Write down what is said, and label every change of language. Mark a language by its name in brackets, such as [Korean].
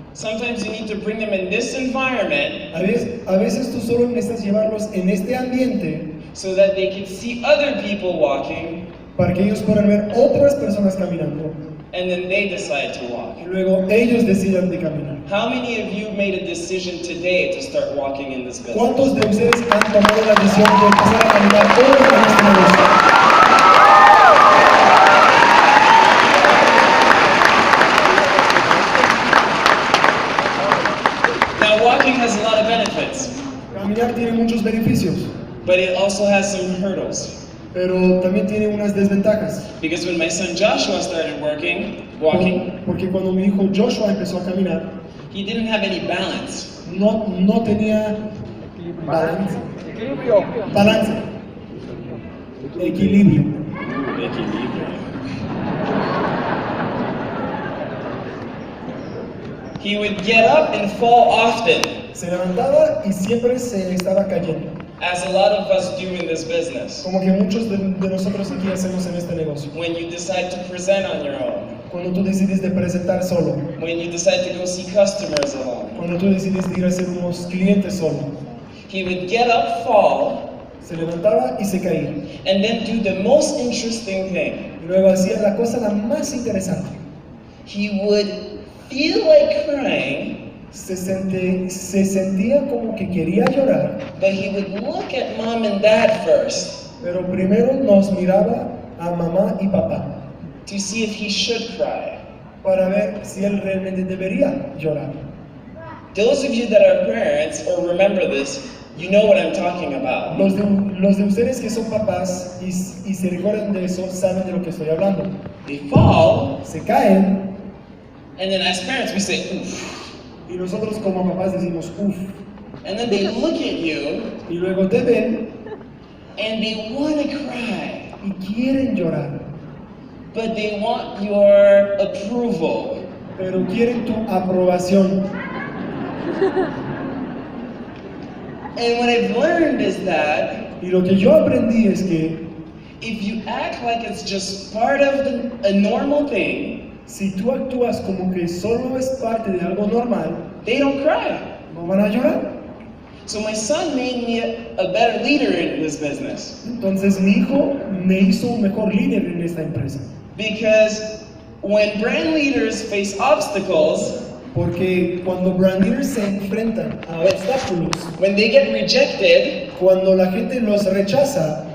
[English] Sometimes you need to bring them in this environment [Spanish] A veces tú solo necesitas llevarlos en este ambiente [English] so that they can see other people walking, [Spanish] para que ellos puedan ver otras personas caminando [English] and then they decide to walk. [Spanish] y luego ellos decidan de caminar. [English] How many of you made a decision today to start walking in this business? [Spanish] ¿Cuántos de ustedes han tomado la decisión de empezar a caminar hoy en este negocio? [English] Now, walking has a lot of benefits, [Spanish] Caminar tiene muchos beneficios, [English] but it also has some hurdles. [Spanish] pero también tiene unas desventajas. [English] Because when my son Joshua started walking, [Spanish] Porque cuando mi hijo Joshua empezó a caminar, [English] he didn't have any balance. [Spanish] no tenía balance, equilibrio. [English] He would get up and fall often, [Spanish] Se levantaba y siempre se estaba cayendo, [English] as a lot of us do in this business. [Spanish] como que muchos de nosotros aquí hacemos en este negocio. [English] When you decide to present on your own, [Spanish] Cuando tú decides de presentar solo, [English] when you decide to go see customers alone, [Spanish] cuando tú decides de ir a hacer unos clientes solo, [English] he would get up, fall, [Spanish] se levantaba y se caía. [English] and then do the most interesting thing. [Spanish] Y luego hacía la cosa la más interesante. [English] He would feel like crying, [Spanish] Se sentía como que quería llorar, [English] but he would look at mom and dad first [Spanish] pero primero nos miraba a mamá y papá [English] to see if he should cry. [Spanish] para ver si él realmente debería llorar. [English] Those of you that are parents or remember this, you know what I'm talking about. [Spanish] Los de ustedes que son papás y se recuerdan de eso saben de lo que estoy hablando. [English] They fall, [Spanish] Se caen [English] and then as parents we say, oof. [Spanish] y nosotros como papás decimos uff, [English] And then they look at you [Spanish] y luego te ven [English] and they want to cry, [Spanish] y quieren llorar, [English] but they want your approval. [Spanish] pero quieren tu aprobación. [English] And what I've learned is that [Spanish] Y lo que yo aprendí es que [English] if you act like it's just part of a normal thing, [Spanish] si tú actúas como que solo es parte de algo normal, [English] they don't cry. [Spanish] no van a llorar. [English] So my son made me a better leader in this business. [Spanish] Entonces mi hijo me hizo un mejor líder en esta empresa. [English] Because when brand leaders face obstacles, [Spanish] Porque cuando brand leaders se enfrentan a obstáculos, [English] when they get rejected, [Spanish] cuando la gente los rechaza,